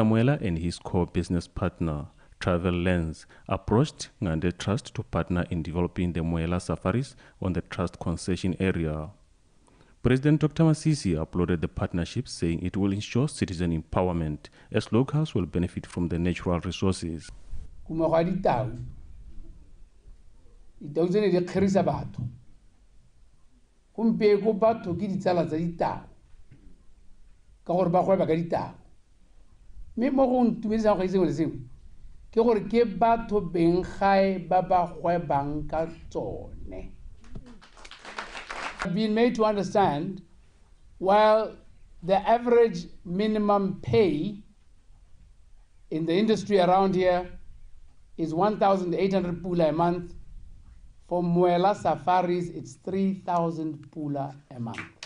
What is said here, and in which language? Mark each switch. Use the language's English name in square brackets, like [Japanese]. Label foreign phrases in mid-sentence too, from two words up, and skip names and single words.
[English] Moela and his co-business partner, Travel Lens, approached Ngande Trust to partner in developing the MOA Safaris on the trust concession area. President Dr. Masisi applauded the partnership, saying it will ensure citizen empowerment as locals will benefit from the natural resources. [Tswana] Ditau tsene di kgerisa batho gompieko batho ke ditsala tsa ditau ka gore ba gweba ka ditau mme mo go ntumedisa go sengwe le sengwe ke gore ke batho beng gae ba ba gwebang ka tsone. [English] I've been made to understand while the average minimum pay in the industry around here is 1,800 pula a month, for MOA Safaris, it's 3,000 pula a month.